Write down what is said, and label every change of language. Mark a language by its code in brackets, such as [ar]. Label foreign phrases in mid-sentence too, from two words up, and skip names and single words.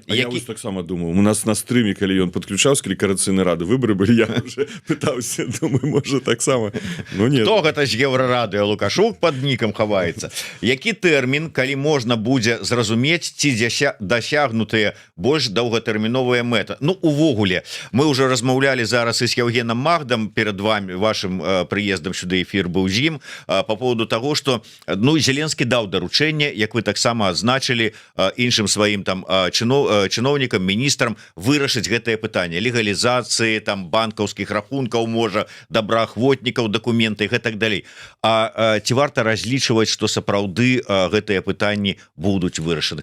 [be] я вось таксама думаў, у нас на стрыме, калі ён падключаўся, калі карацыйнай рады выбары былі, я уже пытаўся, думаю, можа, таксама. Ну, не. Хто гэта ж Еўрарадыё? Лукашук пад нікам хаваецца. Які тэрмін, калі можна будзе зразумець, ці дасягнутыя больш доўгатэрміновыя мэта? Ну, увогуле, мы уже размаўлялі зараз і з Евгеном Магдам [ru] перед вами, вашим [be] прыездам сюды, эфир быў з ім, [ru] по поводу того, что, [be] ну, Зеленскі даў даручэнне, як вы таксама адзначылі, іншым сваім там чыноўнікам, міністрам вырашыць гэтае пытанне легалізацыі там банкаўскіх рахункаў, можа, добраахвотнікаў, дакументы і гэтак далей. А ці варта разлічваць, што сапраўды гэтыя пытанні будуць вырашаны?